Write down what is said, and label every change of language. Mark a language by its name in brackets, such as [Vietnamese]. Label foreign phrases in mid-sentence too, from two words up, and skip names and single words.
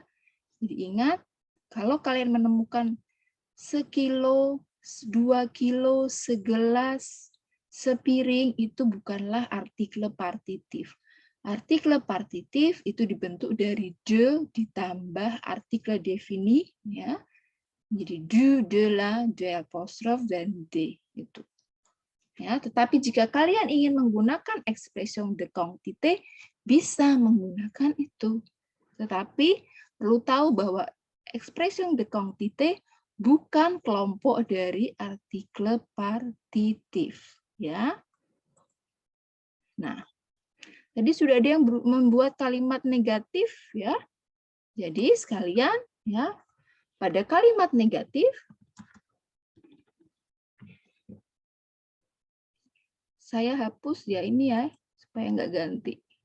[Indonesian] Jadi ingat, kalau kalian menemukan sekilo, 2 kilo, segelas, sepiring, itu bukanlah artikel partitif. Artikel partitif itu dibentuk dari de ditambah artikel defini, ya. Jadi du, de, la, de apostrof, dan de. Itu. Ya, tetapi jika kalian ingin menggunakan [French] expression de quantité, [Indonesian] bisa menggunakan itu. Tetapi perlu tahu bahwa [French] expression de quantité [Indonesian] bukan kelompok dari artikel partitif, ya. Nah, tadi sudah ada yang membuat kalimat negatif, ya. Jadi sekalian, ya, pada kalimat negatif saya hapus ya ini ya supaya nggak ganti.